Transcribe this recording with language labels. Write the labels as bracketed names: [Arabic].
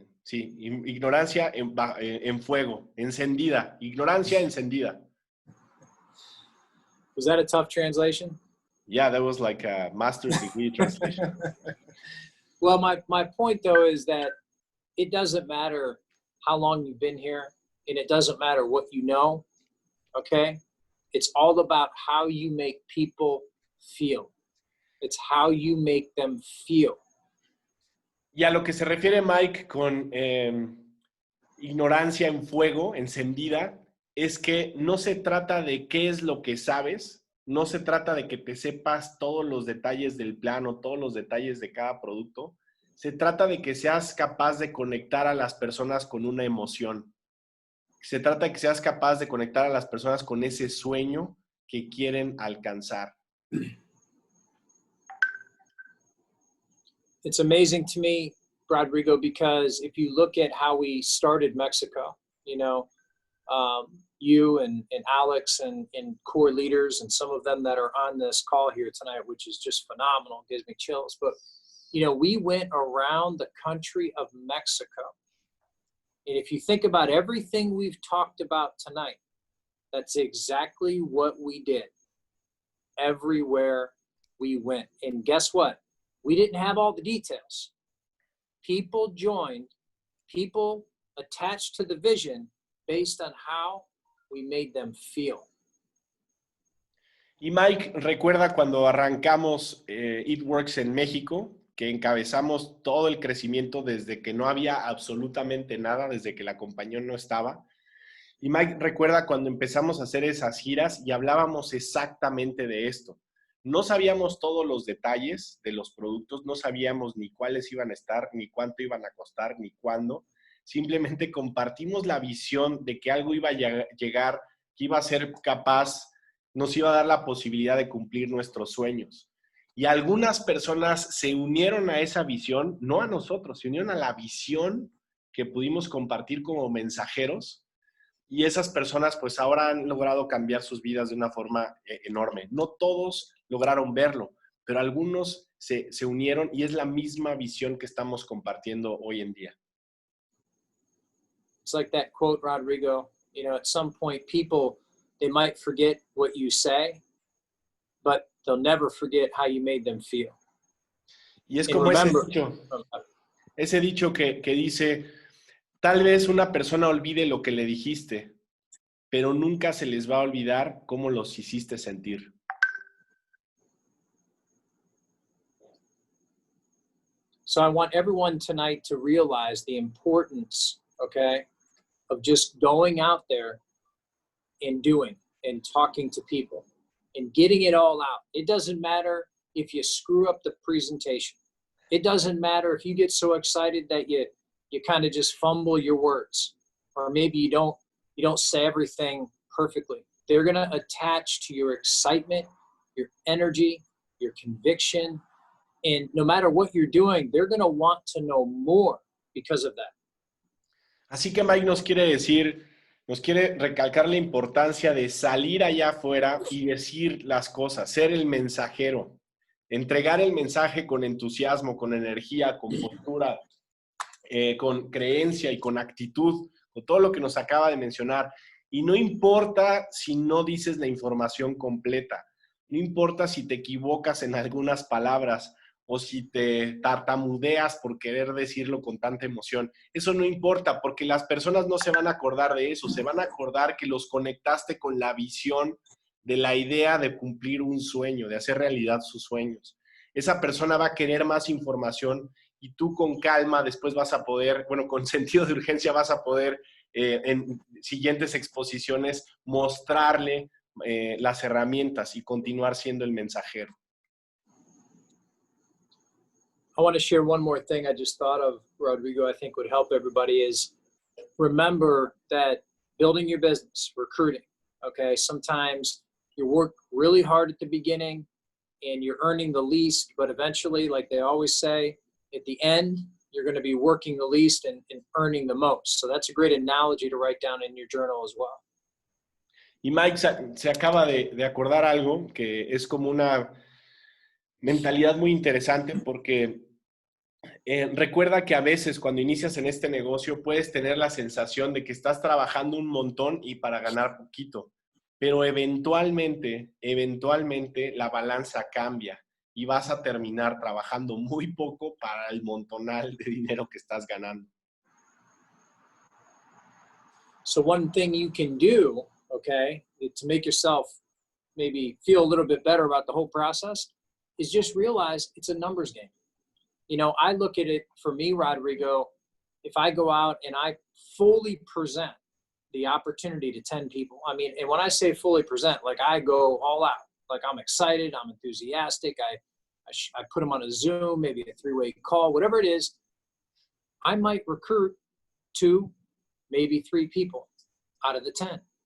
[Spanish] Ignorancia en fuego, encendida. Ignorancia encendida. [English] Was that a tough translation? Yeah, that was like a master's degree translation. Well, my point though is that it doesn't matter how long you've been here, and it doesn't matter what you know, okay? It's all about how you make people feel. It's how you make them feel. [Spanish] Y a lo que se refiere Mike con ignorancia en fuego, encendida, es que no se trata de qué es lo que sabes, no se trata de que te sepas todos los detalles del plano, todos los detalles de cada producto. Se trata de que seas capaz de conectar a las personas con una emoción. Se trata de que seas capaz de conectar a las personas con ese sueño que quieren alcanzar. [English] It's amazing to me, Rodrigo, because if you look at how we started Mexico, you know, you and Alex and core leaders and some of them that are on this call here tonight, which is just phenomenal, gives me chills. But, you know, we went around the country of Mexico. And if you think about everything we've talked about tonight, that's exactly what we did everywhere we went. And guess what? We didn't have all the details. People joined, people attached to the vision based on how we made them feel. [Spanish] Y Mike, recuerda cuando arrancamos It Works en México, que encabezamos todo el crecimiento desde que no había absolutamente nada, desde que la compañía no estaba. Y Mike, recuerda cuando empezamos a hacer esas giras y hablábamos exactamente de esto. No sabíamos todos los detalles de los productos, no sabíamos ni cuáles iban a estar, ni cuánto iban a costar, ni cuándo. Simplemente compartimos la visión de que algo iba a llegar, que iba a ser capaz, nos iba a dar la posibilidad de cumplir nuestros sueños. Y algunas personas se unieron a esa visión, no a nosotros, se unieron a la visión que pudimos compartir como mensajeros. Y esas personas pues ahora han logrado cambiar sus vidas de una forma enorme. No todos lograron verlo, pero algunos se unieron y es la misma visión que estamos compartiendo hoy en día. [English] It's like that quote, Rodrigo, you know, at some point people, they might forget what you say, but they'll never forget how you made them feel. [Spanish] Y es [English] And [Spanish] como [English] remember, [Spanish] ese dicho que dice, tal vez una persona olvide lo que le dijiste, pero nunca se les va a olvidar cómo los hiciste sentir. [English] So I want everyone tonight to realize the importance, okay, of just going out there and doing and talking to people and getting it all out. It doesn't matter if you screw up the presentation. It doesn't matter if you get so excited that you kind of just fumble your words, or maybe you don't say everything perfectly. They're going to attach to your excitement, your energy, your conviction, and no matter what you're doing, they're going to want to know more because of that. [Spanish] Así que Mike nos quiere recalcar la importancia de salir allá afuera y decir las cosas, ser el mensajero, entregar el mensaje con entusiasmo, con energía, con postura, con creencia y con actitud, con todo lo que nos acaba de mencionar. Y no importa si no dices la información completa, no importa si te equivocas en algunas palabras o si te tartamudeas por querer decirlo con tanta emoción. Eso no importa, porque las personas no se van a acordar de eso, se van a acordar que los conectaste con la visión de la idea de cumplir un sueño, de hacer realidad sus sueños. Esa persona va a querer más información y tú con calma después vas a poder, bueno, con sentido de urgencia vas a poder en siguientes exposiciones mostrarle las herramientas y continuar siendo el mensajero. [English] I want to share one more thing I just thought of, Rodrigo, I think would help everybody is remember that building your business, recruiting, okay? Sometimes you work really hard at the beginning and you're earning the least, but eventually, like they always say, at the end, you're going to be working the least and earning the most. So that's a great analogy to write down in your journal as well. [Spanish] Y Mike se acaba de acordar algo que es como una mentalidad muy interesante porque recuerda que a veces cuando inicias en este negocio puedes tener la sensación de que estás trabajando un montón y para ganar poquito, pero eventualmente la balanza cambia y vas a terminar trabajando muy poco para el montonal de dinero que estás ganando. [English] So one thing you can do, okay, to make yourself maybe feel a little bit better about the whole process is just realize it's a numbers game. You know, I look at it for me, Rodrigo, if I go out and I fully present the opportunity to 10 people, I mean, and when I say fully present, like I go all out, like I'm excited, I'm enthusiastic, I put them on a Zoom, maybe a 3-way call, whatever it is, I might recruit 2, maybe 3 people out of the 10.